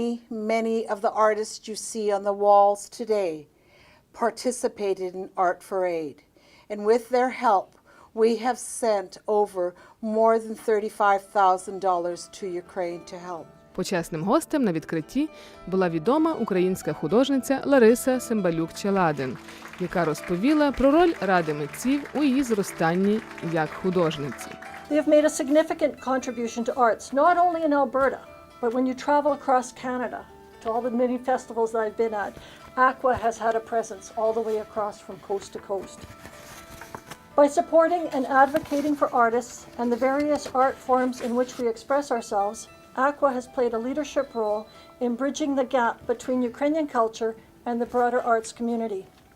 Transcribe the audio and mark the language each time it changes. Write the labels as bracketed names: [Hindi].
[English] Many of the artists you see on the walls today participated in Art for Aid, and with their help, we have sent over more than $35,000 to Ukraine to help. [Ukrainian] Почесним гостем на відкритті була відома українська художниця Лариса Сембалюк-Челадин, яка розповіла про роль Ради митців у її зростанні як художниці. [English] They have made a significant contribution to arts, not only in Alberta, But when you travel across Canada to all the many festivals that I've been at, Aqua has had a presence all the way across from coast to coast. By supporting and advocating for artists and the various art forms in which we express ourselves, Aqua has played a leadership role in bridging the gap between Ukrainian culture and the broader arts community.